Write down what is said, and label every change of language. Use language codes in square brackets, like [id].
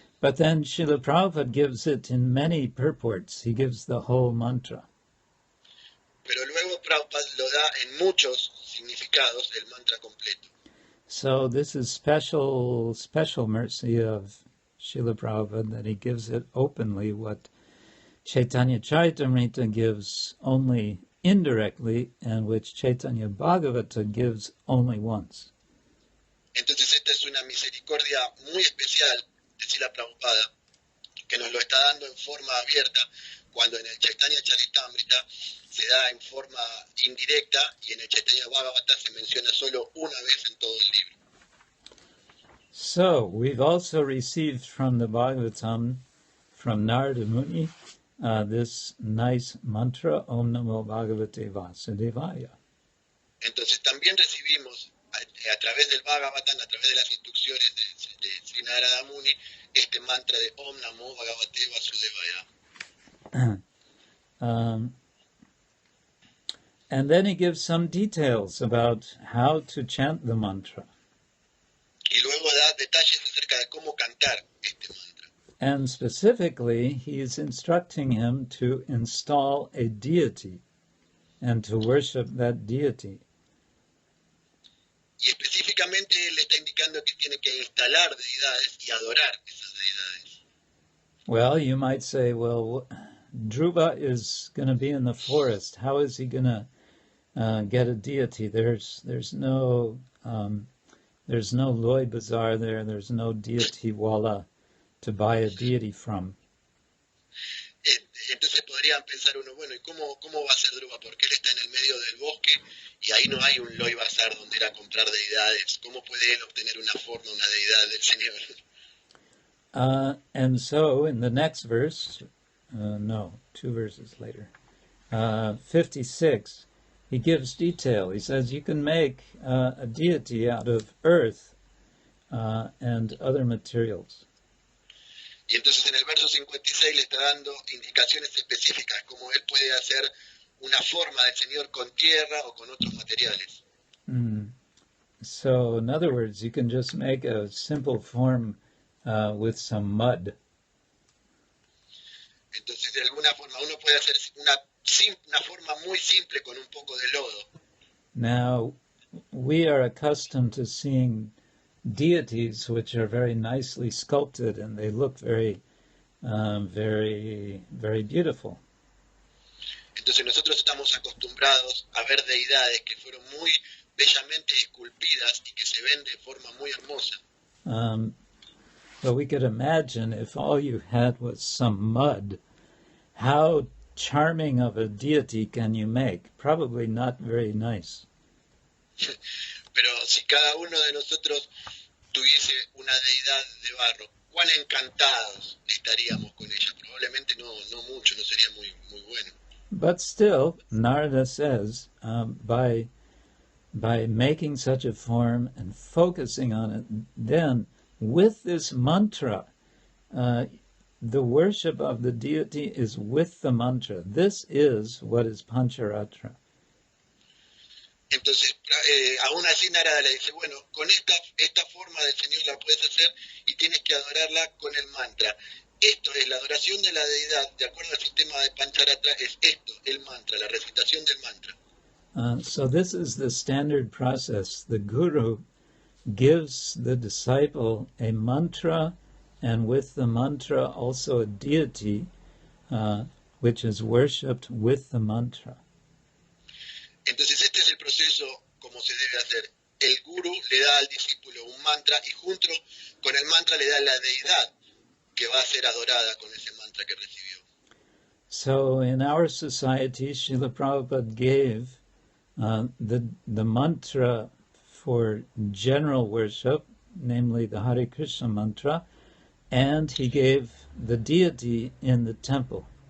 [en] But then Srila Prabhupada gives it in many purports. He gives the whole mantra. [es] Pero luego Prabhupada lo da en muchos significados el mantra completo. [en] So this is special mercy of Srila Prabhupada that he gives it openly, what Chaitanya Charitamrita gives only indirectly, and which Chaitanya Bhagavata gives only once. [es] Entonces esta es una misericordia muy especial de Srila Prabhupada, que nos lo está dando en forma abierta, cuando en el Chaitanya Charitamrita se da en forma indirecta y en el Chaitanya Bhagavata se menciona solo una vez en todo el libro. [en] So, we've also received from the Bhagavatam, from Narada Muni, this nice mantra, [sa] Om Namo Bhagavate Vasudevaya. [es] Entonces también recibimos a través del Bhagavatam, a través de las instrucciones de Sri Narada Muni, este mantra de [sa] Om Namo Bhagavate Vasudevaya. [en] And then he gives some details about how to chant the mantra. [es] Y luego da detalles acerca de cómo cantar este mantra. [en] And specifically, he is instructing him to install a deity and to worship that deity. [es] Y específicamente él está indicando que tiene que instalar deidades y adorar esas deidades. [en] Well, you might say, well, Dhruva is going to be in the forest. How is he going to get a deity? There's no Loy Bazaar there. There's no deity wala to buy a deity from. [es] Entonces podría podrían pensar uno, bueno, ¿y cómo va a ser Dhruva? Porque él está en el medio del bosque y ahí no hay un Loi Bazar donde ir a comprar deidades. ¿Cómo puede él obtener una forma, una deidad del Señor? [en] And so in the next verse, two verses later, 56, he gives detail. He says you can make a deity out of earth and other materials. [es] Y entonces en el verso 56 le está dando indicaciones específicas, como él puede hacer una forma del Señor con tierra o con otros materiales. [en] So in other words, you can just make a simple form with some mud. [es] Entonces de alguna forma uno puede hacer una forma muy simple con un poco de lodo. [en] Now, we are accustomed to seeing deities which are very nicely sculpted and they look very, very beautiful. [es] Entonces nosotros estamos acostumbrados a ver deidades que fueron muy bellamente esculpidas y que se ven de forma muy hermosa. [en] But we could imagine if all you had was some mud, how charming of a deity can you make? Probably not very nice. [es] Pero si cada uno de nosotros tuviese una deidad de barro, cuán encantados estaríamos con ella. Probablemente no mucho, no sería muy bueno. [en] But still, Narada says, by making such a form and focusing on it, then with this mantra, the worship of the deity is with the mantra. This is what is Pancharatra. [es] Entonces, aún así Narada le dice, bueno, con esta forma del Señor la puedes hacer y tienes que adorarla con el mantra. Esto es la adoración de la deidad, de acuerdo al sistema de Pancharatra, es esto, el mantra, la recitación del mantra. [en] So this is the standard process. The guru gives the disciple a mantra, and with the mantra also a deity, which is worshipped with the mantra. [es] Entonces este es el proceso como se debe hacer. El guru le da al discípulo un mantra y junto con el mantra le da la deidad que va a ser adorada con ese mantra que recibió. [en] So in our society, Srila Prabhupada gave the mantra for general worship, namely the Hare Krishna mantra, and he gave the deity in the temple.